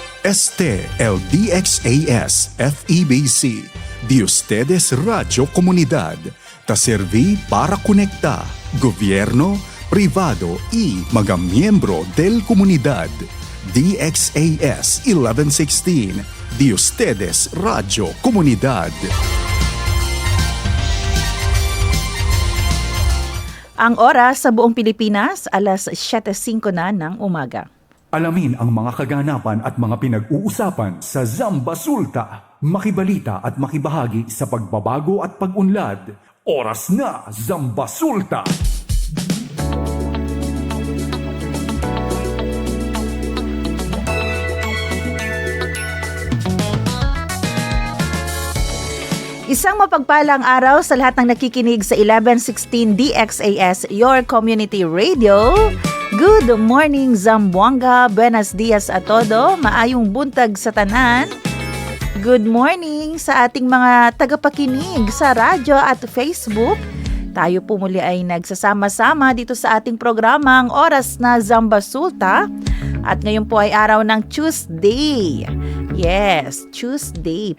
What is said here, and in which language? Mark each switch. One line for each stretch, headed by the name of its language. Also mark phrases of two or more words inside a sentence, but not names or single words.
Chavacano: Este el DXAS FEBC, de ustedes Radio Comunidad, ta serví para conectar gobierno, privado y mga miyembro del comunidad. DXAS 1116, de ustedes Radio Comunidad.
Filipino: Ang oras sa buong Pilipinas, alas 7:05 na ng umaga. Alamin ang mga kaganapan at mga pinag-uusapan sa Zamba Sulta. Makibalita at makibahagi sa pagbabago at pag-unlad. Oras na, Zamba Sulta! Isang mapagpalang araw sa lahat ng nakikinig sa 1116 DXAS,
English: your community radio. Good morning, Zamboanga.
Chavacano: Buenos dias a todo.
Cebuano: Maayong buntag sa tanan.
English: Good morning
Filipino: sa ating mga tagapakinig sa radyo at Facebook. Tayo po muli ay nagsasama-sama dito sa ating programang Oras na Zamba Sulta. At ngayon po ay araw ng Tuesday.
English: Yes, Tuesday.